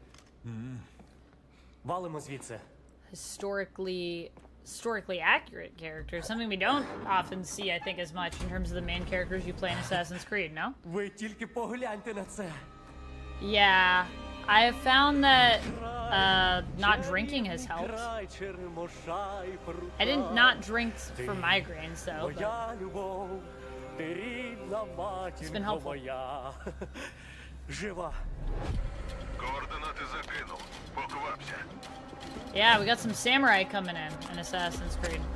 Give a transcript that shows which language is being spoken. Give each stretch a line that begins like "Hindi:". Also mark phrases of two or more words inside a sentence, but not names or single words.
Ukrainian: Валимо звідси.
English: Historically accurate character. Something we don't often see, I think, as much in terms of the main characters you play in Assassin's Creed, no?
Ukrainian: Ви тільки погляньте на це.
English: Yeah, I have found that not drinking has helped. I didn't not drink for migraines, though. It's been helpful. Yeah, we got some samurai coming in Assassin's Creed.